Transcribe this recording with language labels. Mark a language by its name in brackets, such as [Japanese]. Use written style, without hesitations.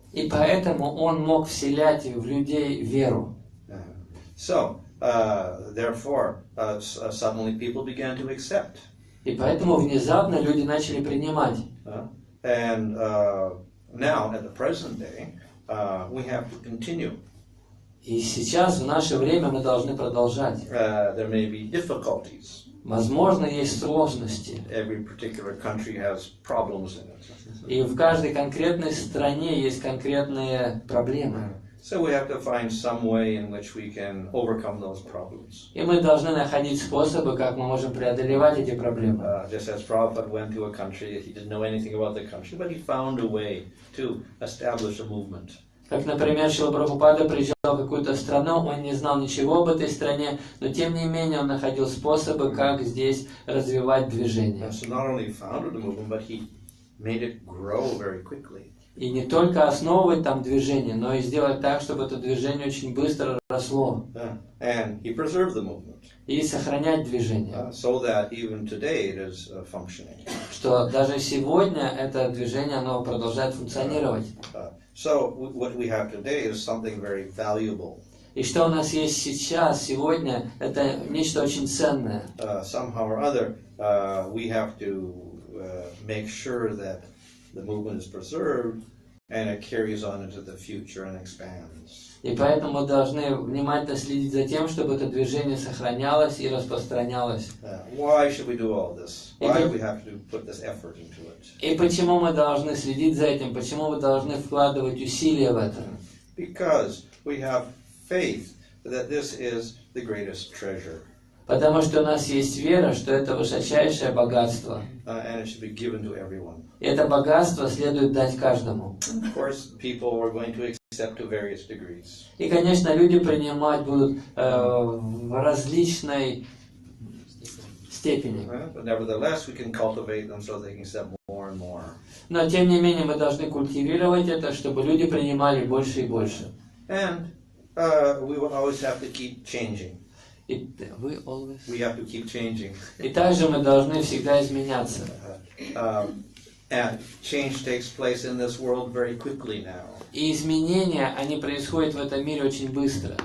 [Russian] И поэтому он мог вселять в людей веру. [English] So, therefore, suddenly people began to accept. [Russian] И поэтому внезапно люди начали принимать. [English] And now, at the present day, we have to continue. [Russian] И сейчас, в наше время, мы должны продолжать. [English] There may be difficulties. [Russian] Возможно, есть сложности. [English] Every particular country has problems in it. [Russian] И в каждой конкретной стране есть конкретные проблемы. [English] So we have to find some way in which we can overcome those problems. [Russian] И мы должны находить способы, как мы можем преодолевать эти проблемы. [English] Just as Prabhupada went to a country, he didn't know anything about the country, but he found a way to establish a movement. [Russian] Как, например, Шрила Прабхупада приезжал в какую-то страну, он не знал ничего об этой стране, но тем не менее он находил способы, как здесь развивать движение. [English] So not only founded the movement, but he made it grow very quickly. [Russian] И не только основывать там движение, но и сделать так, чтобы это движение очень быстро росло. [English] And he preserved the movement. [Russian] И сохранять движение. [English] So that even today it is functioning. [Russian] Что даже сегодня это движение, оно продолжает функционировать. [English] So what we have today is something very valuable. [Russian] И что у нас есть сейчас, сегодня, это нечто очень ценное. [English] Somehow or other, we have to make sure that the movement is preserved and it carries on into the future and expands. [Russian] И поэтому мы должны внимательно следить за тем, чтобы это движение сохранялось и распространялось. [English] Why should we do all this? Why do we have to put this effort into it? [Russian] И почему мы должны следить за этим? Почему мы должны вкладывать усилия в это? [English] Because we have faith that this is the greatest treasure. [Russian] Потому что у нас есть вера, что это высочайшее богатство. [English] And it should be given to everyone. [Russian] И это богатство следует дать каждому. [English] Of course, people are going to accept to various degrees. [Russian] И, конечно, люди принимать будут в различной степени. [English] But nevertheless, we can cultivate them so they can accept more and more. [Russian] Но, тем не менее, мы должны культивировать это, чтобы люди принимали больше и больше. [English] And we will always have to keep changing. [Russian] И вы [English] always... We have to keep changing. [Russian] И также мы должны всегда изменяться. [English] And change takes place in this world very quickly now. [Russian] И изменения, они происходят в этом мире очень быстро.